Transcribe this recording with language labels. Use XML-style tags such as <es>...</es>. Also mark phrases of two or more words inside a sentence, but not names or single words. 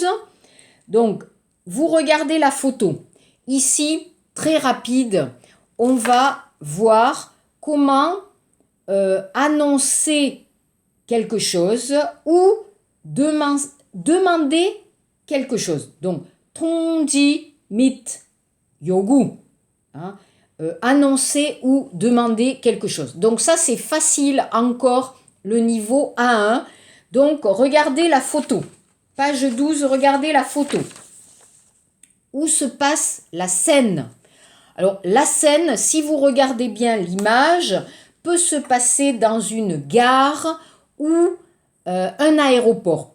<fr>Donc, vous regardez la photo. Ici, très rapide, on va voir comment annoncer quelque chose ou demander quelque chose. Donc,</fr> <ko>통지 및 요구.</ko> <fr>Hein, annoncer ou demander quelque chose. Donc ça, c'est facile encore, le niveau A1. Donc, regardez la photo. Page 12, regardez la photo. Où se passe la scène? Alors, la scène, si vous regardez bien l'image, peut se passer dans une gare ou un aéroport.</fr>